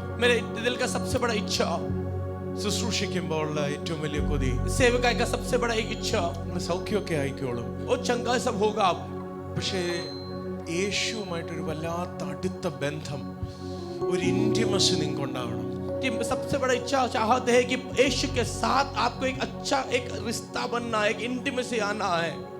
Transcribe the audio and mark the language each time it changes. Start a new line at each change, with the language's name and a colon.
Hindi: मेरे दिल का सबसे बड़ा इच्छा,
Malayalam: ശുശ്രൂഷിക്കുമ്പോൾ ഏറ്റവും വലിയ കൊതി,
Hindi: सेवकाई का सबसे बड़ा एक इच्छा,
Malayalam: സൗഖ്യമൊക്കെ ആയിക്കോളും,
Hindi: वो चंगा सब होगा.
Malayalam: പക്ഷേ യേശുവുമായിട്ടൊരു വല്ലാത്ത അടുത്ത ബന്ധം, ഒരു ഇന്റിമസി നിങ്ങൾക്ക് ഉണ്ടാവണം.
Hindi: कि सबसे बड़ा इच्छा चाहते हैं कि यीशु के साथ आपको एक अच्छा एक रिश्ता बनना है, एक इंटीमेसी आना है.